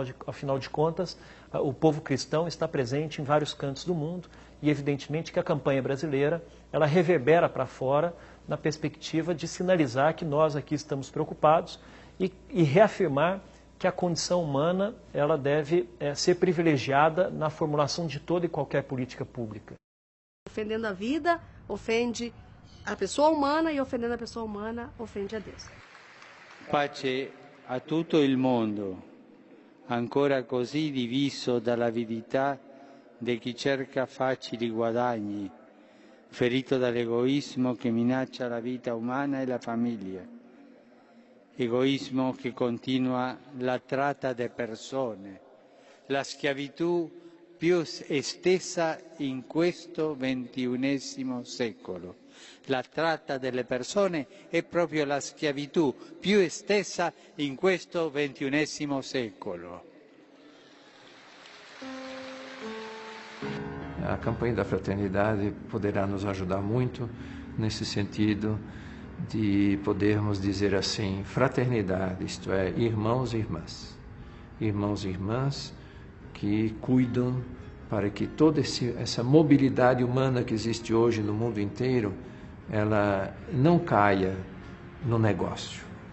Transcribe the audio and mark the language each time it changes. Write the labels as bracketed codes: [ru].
[pt] Afinal de contas, o povo cristão está presente em vários cantos do mundo e, evidentemente, que a campanha brasileira ela reverbera para fora na perspectiva de sinalizar que nós aqui estamos preocupados e reafirmar que a condição humana ela deve ser privilegiada na formulação de toda e qualquer política pública. Ofendendo a vida, ofende a pessoa umana, e ofendendo a pessoa umana, ofende a Deus. [it] Pace a tutto il mondo, ancora così diviso dall'avidità di chi cerca facili guadagni, ferito dall'egoismo che minaccia la vita umana e la famiglia. egoísmo que continua la trata de persone, la schiavitù più estesa in questo XXI secolo. La tratta delle persone è proprio la schiavitù più estesa in questo XXI secolo. [pt] A campanha da fraternidade poderá nos ajudar muito nesse sentido de podermos dizer assim, fraternidade, isto é, irmãos e irmãs. Irmãos e irmãs que cuidam para que toda essa mobilidade humana que existe hoje no mundo inteiro, ela não caia no negócio.